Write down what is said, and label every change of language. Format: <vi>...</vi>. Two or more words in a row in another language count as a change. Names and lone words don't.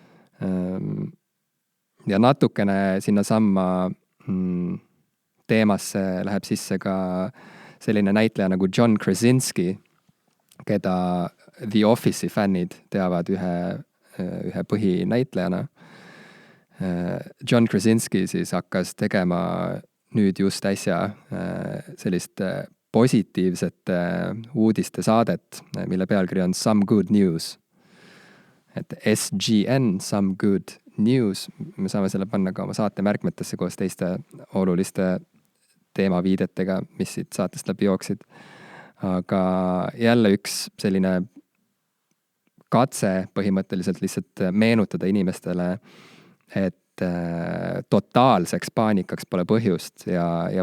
<et>Ja natukene sinnasamma teemasse läheb sisse ka selline näitleja nagu John Krasinski, keda The Office'i fännid teavad ühe põhinäitlejana. John Krasinski siis hakkas tegema nüüd just äsja sellist positiivsete uudiste saadet, mille pealkiri on Some Good News. Et SGN, Some Good News, me saame selle panna ka oma saate märkmetesse koos teiste oluliste teemaviidetega, mis siit saatest läbi jooksid. Aga jälle üks selline katse põhimõtteliselt lihtsalt meenutada inimestele, et totaalseks paanikaks pole põhjust ja</et>